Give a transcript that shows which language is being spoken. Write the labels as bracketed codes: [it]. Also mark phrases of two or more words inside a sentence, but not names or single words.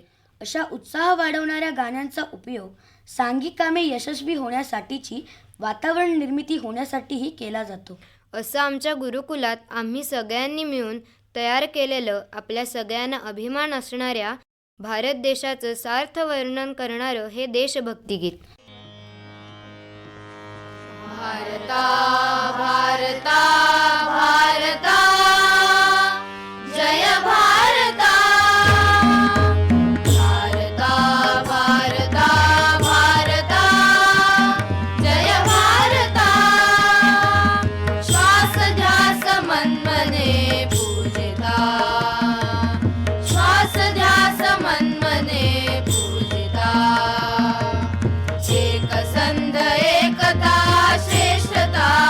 [mr] अशा उत्साह वाढवणाऱ्या गाण्यांचा उपयोग सांघिक कामे यशस्वी होण्यासाठीची वातावरण निर्मिती होण्यासाठीही केला जातो. असं आमच्या गुरुकुलात आम्ही सगळ्यांनी मिळून तयार केलेलं आपल्या सगळ्यांना अभिमान असणाऱ्या भारत देशाचं सार्थ वर्णन करणारं हे देशभक्ती गीत. भारता भारता भारता जय भारता भारता भारता भारता जय भारता श्वास ध्यास मन्मने पूजिता श्वास ध्यास मन्मने पूजिता एक संध एकता श्रेष्ठता